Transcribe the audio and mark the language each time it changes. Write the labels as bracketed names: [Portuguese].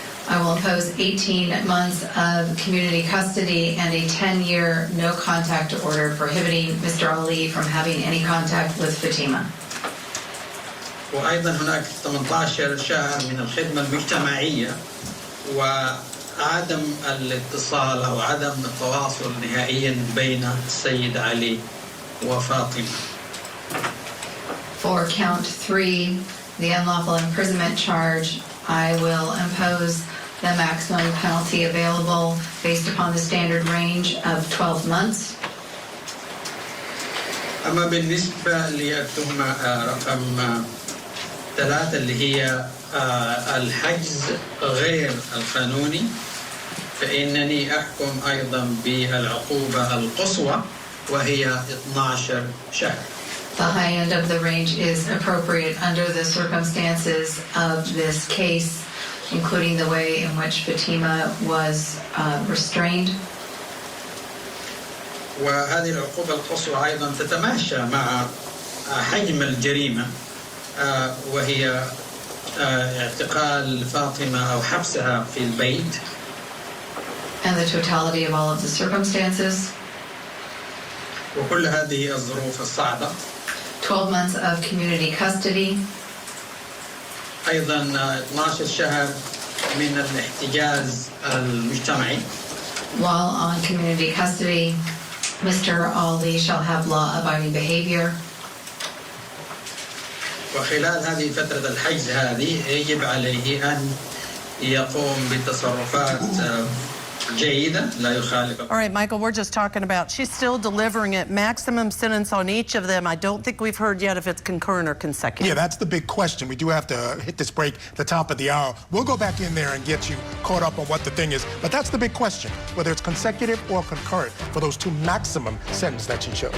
[English] I will impose 18 months of community custody and a 10-year no-contact order prohibiting Mr. Ali from having any contact with Fatima. [Arabic] وأيضا هناك 18 شهر من الخدمة المجتمعية وعدم الاتصال أو عدم التواصل نهائيا بين السيد علي وفاطمة. [English] For count 3, the unlawful imprisonment charge, I will impose the maximum penalty available based upon the standard range of 12 months. [Arabic] أما بالنسبة للتهمة رقم 3 اللي هي الحجز غير القانوني فإنني أحكم أيضا بالعقوبة القصوى وهي 12 شهر. [English] The high end of the range is appropriate under the circumstances of this case, including the way in which Fatima was restrained. [Arabic] وهذه العقوبة القصوى أيضا تتماشى مع حجم الجريمة وهي اعتقال فاطمة أو حبسها في البيت. [English] And the totality of all of the circumstances. [Arabic] وكل هذه الظروف الصعبة. [English] 12 months of community custody. [Arabic] أيضا 12 شهر من الاحتجاز المجتمعي. [English] While on community custody, Mr. Ali shall have law-abiding behavior. [Arabic] وخلال هذه فترة الحجز هذه يجب عليه أن يقوم بتصرفات جيدة لا يخالف. [English] All right, Michael, we're just talking about she's still delivering it. Maximum sentence on each of them. I don't think we've heard yet if it's concurrent or consecutive. Yeah, that's the big question. We do have to hit this break at the top of the hour. We'll go back in there and get you caught up on what the thing is. But that's the big question, whether it's consecutive or concurrent for those two maximum sentences that she chose.